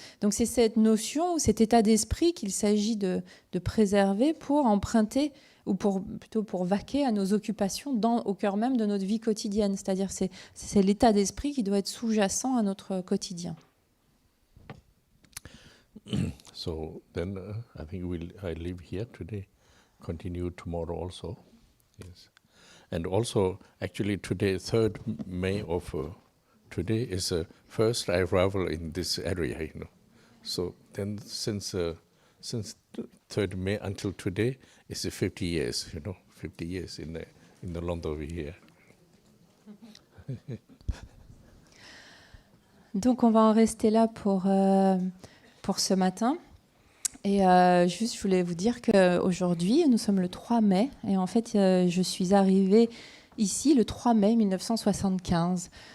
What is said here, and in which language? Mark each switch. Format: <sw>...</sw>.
<fr>Donc c'est cette notion, cet état d'esprit qu'il s'agit de préserver pour emprunter, ou plutôt pour vaquer à nos occupations au cœur même de notre vie quotidienne. C'est-à-dire c'est l'état d'esprit qui doit être sous-jacent à notre quotidien.</fr> <en>So then I think I leave here today, continue tomorrow also. Yes. And also, actually today, 3rd May of today is first arrival in this area, you know. So then since 3rd May until today, it's 50 years, you know, 50 years in the land over here.</en> <fr>Donc on va en rester là pour ce matin. Et juste, je voulais vous dire qu'aujourd'hui, nous sommes le 3 mai. Et en fait, je suis arrivée ici le 3 mai 1975.</fr>